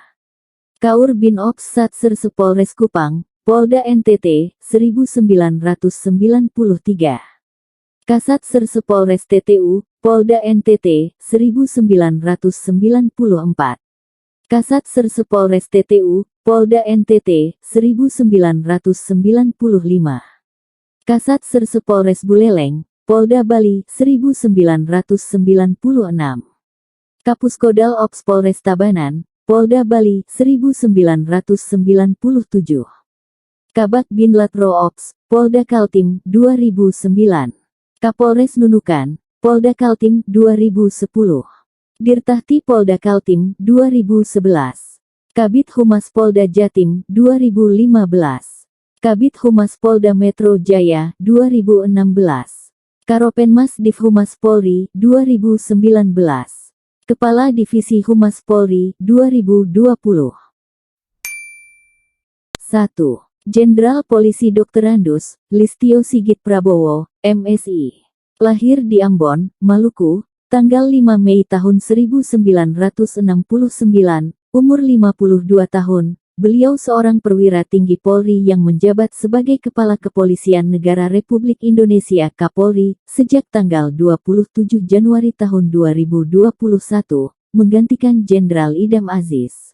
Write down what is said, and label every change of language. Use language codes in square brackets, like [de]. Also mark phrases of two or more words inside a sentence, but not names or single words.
[id] Kaur Bin Ops Satserse Polres Kupang, Polda NTT 1993. Kasat Serse Polres TTU, Polda NTT 1994. Kasat Serse Polres TTU, Polda NTT 1995. Kasat Serse Polres Buleleng, Polda Bali 1996. Kapuskodal Ops Polres Tabanan, Polda Bali 1997. Kabak Binlatro Ops, Polda Kaltim 2009. Kapolres Nunukan, Polda Kaltim 2010. Dirtahti Polda Kaltim 2011. Kabid Humas Polda Jatim 2015. Kabid Humas Polda Metro Jaya 2016. Karopenmas Div Humas Polri 2019. Kepala Divisi Humas Polri 2020. 1. Jenderal Polisi Dr. Andus Listio Sigit Prabowo, MSI. Lahir di Ambon, Maluku, tanggal 5 Mei tahun 1969, umur 52 tahun, beliau seorang perwira tinggi Polri yang menjabat sebagai Kepala Kepolisian Negara Republik Indonesia Kapolri, sejak tanggal 27 Januari tahun 2021, menggantikan Jenderal Idam Aziz.